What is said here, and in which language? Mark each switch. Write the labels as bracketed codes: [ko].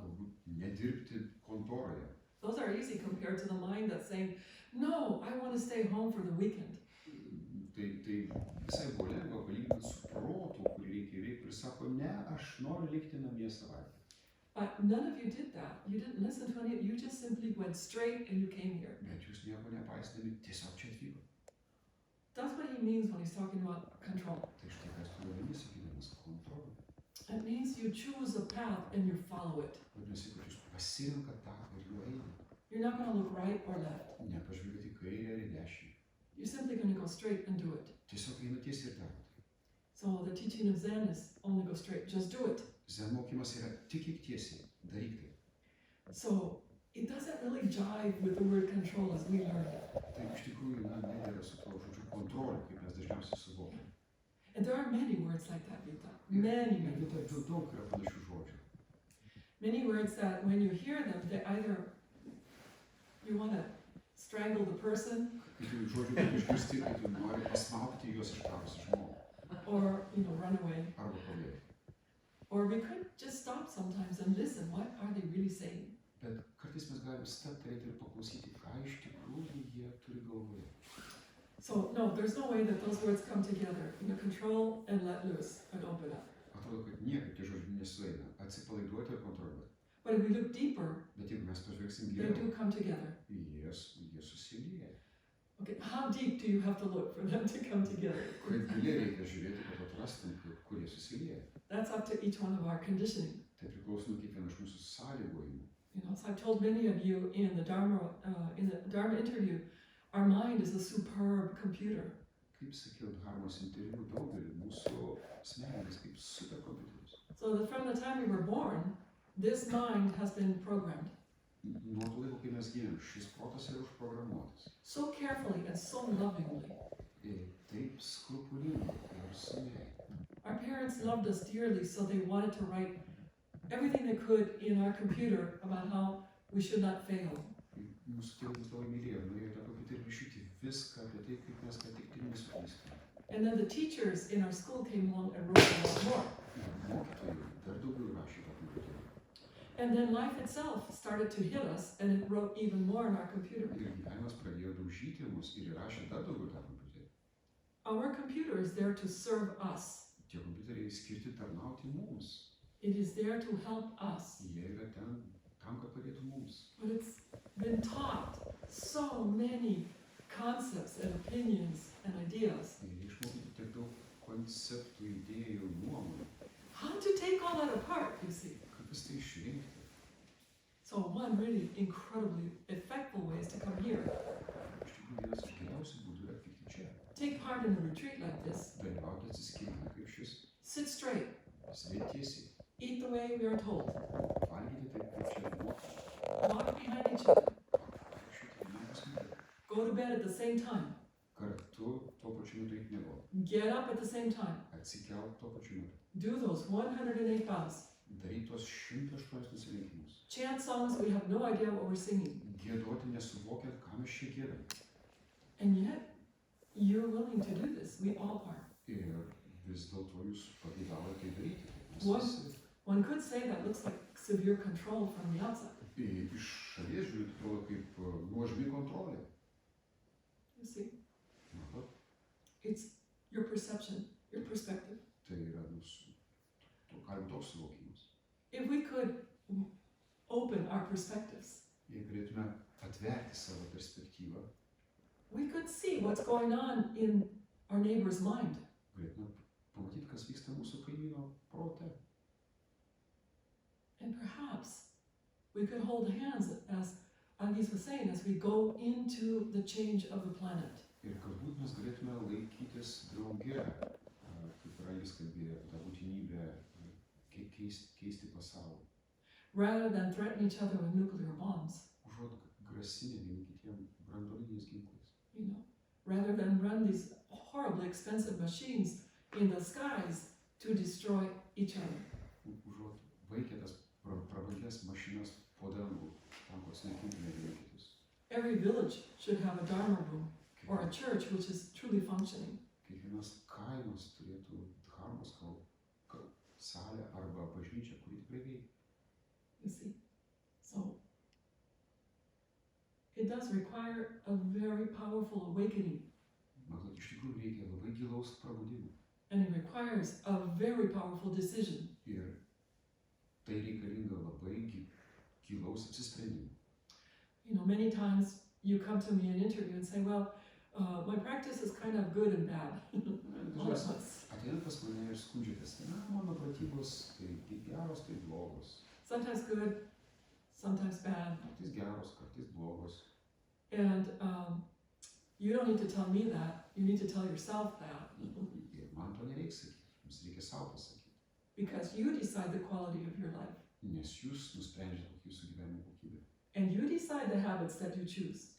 [lt] galbūt nedirbti kontoroje. [en] Those are easy compared to the mind that's saying, no, I want to stay home for the weekend. [lt] Tai visai buvo lengva palyginti su protu, kurį reikia veikti ir sako, ne, aš noriu likti namie savaitę. [en] But none of you did that. You didn't listen to any, you just simply went straight and you came here. [lt] Bet jūs nieko nepaisydami, tiesiog čia atvyko. [en] That's what he means when he's talking about control. [lt] Tai štai kas turi omeny, sakydamas kontrolę. [en] It means you choose a path and you follow it. [lt] Vadinasi, kad jūs pasirenkat tą ir juo einat. [en] You're not going to look right or left. [lt] Nepažvelgiat į kairę ar į dešinę. [en] You're simply going to go straight and do it. [lt] Tiesiog einat tiesiai ir darot. [en] So the teaching of Zen is only go straight, just do it. [lt] Zen mokymas yra tik tiesiai, daryk tai. [en] So it doesn't really jive with the word control as we learn it. [lt] Tai iš tikrųjų nedera su tuo žodžiu kontrolė, kaip mes dažniausiai suvokiame. [en] And there are many words like that, Vita. Many words. [lt] Daug yra panašių žodžių. [en] Many words that when you hear them, they either you want to strangle the person [lt] Kai tu žodžių kaip išgirsti, kai tu nori pasmaugti juos išpravusi žmogų. [en] or, run away. [lt] Arba pabėgti. [en] Or we could just stop sometimes and listen. What are they really saying? [lt] Bet kartais mes galim stabtelėti ir paklausyti, ką iš tikrųjų jie turi galvoje. [en] So, no, there's no way that those words come together. Control and let loose and open up. [lt] Atrodo, kad niekaip tie žodžiai nesueina. Atsipalaiduoti ir kontroliuoti. [en] But if we look deeper, [lt] Bet jeigu mes pažvelgsim [en] they [lt] giliau, [en] do come together. [lt] jie susilieja. [en] Okay, how deep do you have to look for them to come together? [lt] Kaip giliai reikia žiūrėti, kad atrastum, kur jie susilieja. [en] That's up to each one of our conditioning. [lt] Tai priklauso nuo kiekvieno iš mūsų sąlygojimų. [en] So I've told many of you in the Dharma interview, our mind is a superb computer. [lt] Kaip sakiau, Dharmos interviu daugelį mūsų smegenys kaip superkompiuterius. [en] So that from the time we were born, this mind has been programmed. [lt] Nuo to laiko, kai mes gimėm, šis protas yra užprogramuotas. [en] So carefully and so lovingly. [lt] Ir taip skrupulingai ir su meile. [en] Our parents loved us dearly, so they wanted to write everything they could in our computer about how we should not fail. [lt] Mūsų tėvai mus labai mylėjo, norėjo tą kompiuterį rašyti viską apie tai, kaip mes ką tik tai nesuklystume. [en] And then the teachers in our school came along and wrote a lot more. [lt] Ir mokytojai dar daugiau rašė tą kompiuterį. [en] And then life itself started to hit us, and it wrote even more in our computer. [lt] Ir gyvenimas pradėjo daužyti mus ir įrašė dar daugiau tą kompiuterį. [en] Our computer is there to serve us. [lt] Tie kompiuteriai skirti tarnauti mums. [en] It is there to help us. [lt] Jie yra ten tam, kad padėtų mums. [en] But it's been taught so many concepts and opinions and ideas. [lt] Ir išmokyti tiek daug konceptų, idėjų, nuomonių. [en] How to take all that apart, you see. [lt] Kaip vis tai išrinkti. [en] So one really incredibly effective way is to come here. [lt] Iš tikrųjų, vienas iš geriausių būdų yra atvykti čia. [en] Take part in a retreat like this. [lt] Dalyvauti atsiskyrime kaip šis. [en] Sit straight. [lt] Sėdėti tiesiai. [en] Eat the way we are told. [lt] Valgyti taip, kaip čia mokyti. [en] Walk behind each other. [lt] Vaikščioti vienas kito. [en] Go to bed at the same time. [lt] Kartu tuo pačiu metu eiti miegoti. [en] Get up at the same time. [lt] Atsikelt tuo pačiu metu. [en] Do those 108 vows. [lt] Daryti tuos 108 nusilenkimus. [en] Chant songs we have no idea what we're singing. [lt] Giedoti nesuvokiant, ką mes čia giedam. [en] And yet, you're willing to do this. We all are. [lt] Ir vis dėlto jūs pageidavote tai daryti. Mes [en] One, [lt] visi [en] one could say that looks like severe control from the outside. [lt] Iš šalies žiūrint, atrodo kaip nuožmi kontrolė. [en] You see, Aha. it's your perception, your perspective. [lt] Tai yra toks suvokimas. [en] If we could open our perspectives, [lt] Jei galėtume atverti savo perspektyvą, [en] we could see what's going on in our neighbor's mind. [lt] galėtume pamatyti, kas vyksta mūsų kaimyno prote. [en] And perhaps we could hold hands, as Algis was saying, as we go into the change of the planet. [lt] Ir galbūt mes galėtume laikytis drauge, kaip ir Algis kalbėjo, tą būtinybę keisti pasaulį. [en] Rather than threaten each other with nuclear bombs, [lt] Užuot grasinę vieni kitiem branduoliniais ginklais. [en] you know, rather than run these horribly expensive machines in the skies to destroy each other. [lt] Užuot vaikę tas prabangias mašinas po dangų, tam, kad sunaikintume vieni kitus. [en] Every village should have a Dharma room or a church which is truly functioning. [lt] Kiekvienas kaimas turėtų Dharmos salę arba bažnyčią, kuri tikrai veikia. [en] You see, so it does require a very powerful awakening, [lt] Matot, iš tikrųjų reikia labai gilaus prabudimo. [en] and it requires a very powerful decision. [lt] Ir tai reikalinga labai gilaus apsisprendimo. [en] You know, many times you come to me in an interview and say, well, my practice is kind of good and bad. All at once. [lt] Ateinat pas mane ir skundžiatės, mano pratybos tai geros, tai blogos. [en] Sometimes good, sometimes bad. [lt] Kartais geros, kartais blogos. [en] And you don't need to tell me that. You need to tell yourself that. [lt] Ir man to nereiks sakyti, jums reikia savo pasakyti. [en] Because you decide the quality of your life. [lt] Nes jūs nusprendžiate, kokia jūsų gyvenimo kokybė. [en] And you decide the habits that you choose.